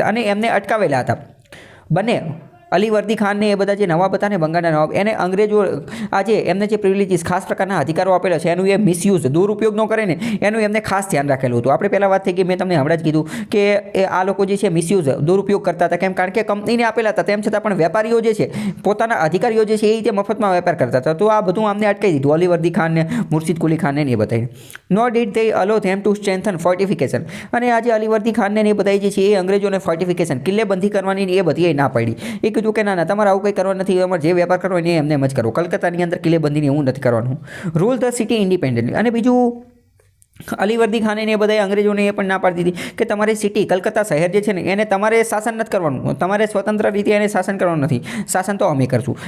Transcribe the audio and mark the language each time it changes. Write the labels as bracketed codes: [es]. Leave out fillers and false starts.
[gu] અને એમને અટકાવેલા હતા. બંને અલીવર્દી ખાનને એ બધા જે નવાબ હતા ને બંગાળના નવાબ, એને અંગ્રેજો આજે એમને જે પ્રિવિલેજીસ, ખાસ પ્રકારના અધિકારો આપેલા છે એનું એ મિસયુઝ, દુરુપયોગ ન કરે ને એનું એમને ખાસ ધ્યાન રાખેલું હતું. આપણે પહેલાં વાત થઈ ગઈ, મેં તમને હમણાં જ કીધું કે આ લોકો જે છે મિસયુઝ, દુરુપયોગ કરતા હતા. કેમ? કારણ કે કંપનીને આપેલા હતા, તેમ છતાં પણ વેપારીઓ જે છે પોતાના અધિકારીઓ જે છે એ રીતે મફતમાં વેપાર કરતા હતા. તો આ બધું અમને અટકાવી દીધું અલીવર્દી ખાનને, મુર્શિદ કુલી ખાનને એ બતાવી. [en] Nor did they allow them to strengthen fortification. [gu] અને આજે અલીવર્દી ખાનને એ બધા જે છે એ અંગ્રેજોને ફોર્ટિફિકેશન, કિલ્લેબંધી કરવાની એ બધી ના પાડી. કીધું કે ના તમારે આવું કંઈ કરવા નથી, અમારે જે વેપાર કરવો એને એમને એમ જ કરો. કલકત્તાની અંદર કિલ્લેબંધીને એવું નથી કરવાનું. [en] Rule the city independently. [gu] અને બીજું અલીવર્દી ખાને એ બધા અંગ્રેજોને એ પણ ના પાડી દીધી કે તમારી સિટી, કલકત્તા શહેર જે છે ને એને તમારે શાસન નથી કરવાનું, તમારે સ્વતંત્ર રીતે એને શાસન કરવાનું નથી, શાસન તો અમે કરશું.